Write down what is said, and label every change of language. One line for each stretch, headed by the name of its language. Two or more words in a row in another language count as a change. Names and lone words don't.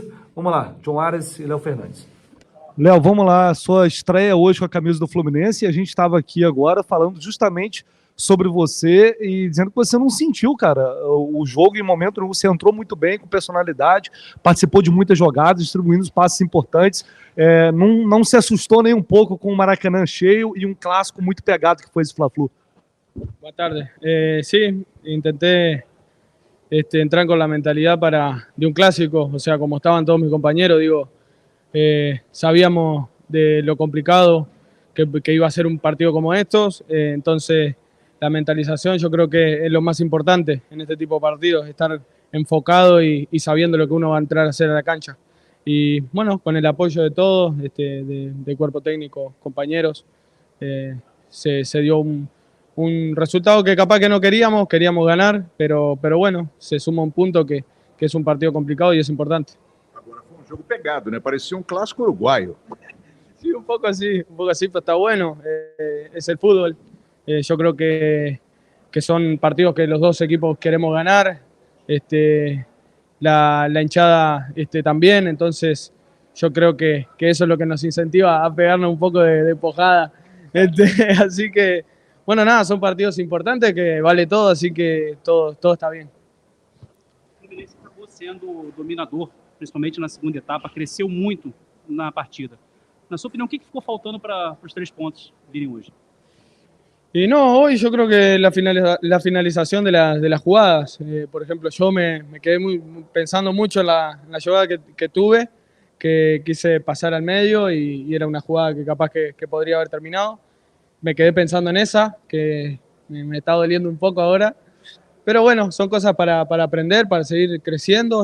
Portuguese: Vamos lá, John Ares e Léo Fernandes. Léo, vamos lá, sua estreia hoje com a camisa do Fluminense, e a gente estava aqui agora falando justamente sobre você e dizendo que você não sentiu, cara, o jogo em momento nenhum. Você entrou muito bem, com personalidade, participou de muitas jogadas, distribuindo os passes importantes, não se assustou nem um pouco com o Maracanã cheio e um clássico muito pegado que foi esse Fla-Flu.
Spanish: Buenas tardes. Sí, intenté entrar con la mentalidad de un clásico, o sea, como estaban todos mis compañeros, digo, sabíamos de lo complicado que iba a ser un partido como estos, entonces la mentalización yo creo que es lo más importante en este tipo de partidos, estar enfocado y sabiendo lo que uno va a entrar a hacer a la cancha. Y bueno, con el apoyo de todos, de cuerpo técnico, compañeros, se dio un resultado que capaz que no queríamos ganar, pero bueno, se suma un punto que es un partido complicado y es importante.
Portuguese: Agora foi jogo pegado, né? Parecia clássico uruguaio.
Spanish: Sí, un poco así, pero está bueno, es el fútbol. Yo creo que son partidos que los dos equipos queremos ganar, la hinchada también, entonces yo creo que eso es lo que nos incentiva a pegarnos un poco de empujada. Así que, bueno, nada, son partidos importantes que vale todo, así que todo está bien.
Portuguese: O Fluminense acabou sendo dominador, principalmente na segunda etapa, cresceu muito na partida. Na sua opinião, o que ficou faltando para os 3 pontos virem hoje?
Spanish: Y no, hoy yo creo que la finalización de las jugadas, por ejemplo, yo me quedé pensando mucho en la jugada que tuve, que quise pasar al medio y era una jugada que capaz que podría haber terminado. Me quedé pensando en esa, que me está doliendo un poco ahora, pero bueno, son cosas para aprender, para seguir creciendo.